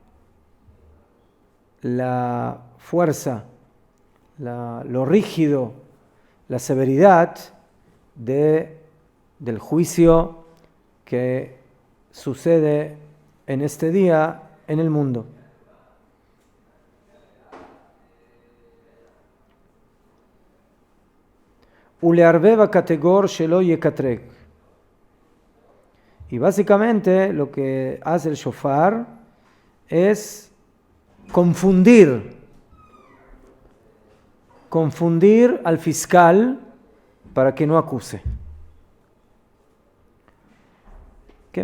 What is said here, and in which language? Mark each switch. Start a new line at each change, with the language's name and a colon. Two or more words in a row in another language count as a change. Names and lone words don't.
Spanish: la fuerza, lo rígido, la severidad del juicio que sucede en este día en el mundo.
Hebrew: ולערבב קטגור שלא יקטרג.
Spanish: Y básicamente lo que hace el shofar es confundir al fiscal para que no acuse. ¿Qué?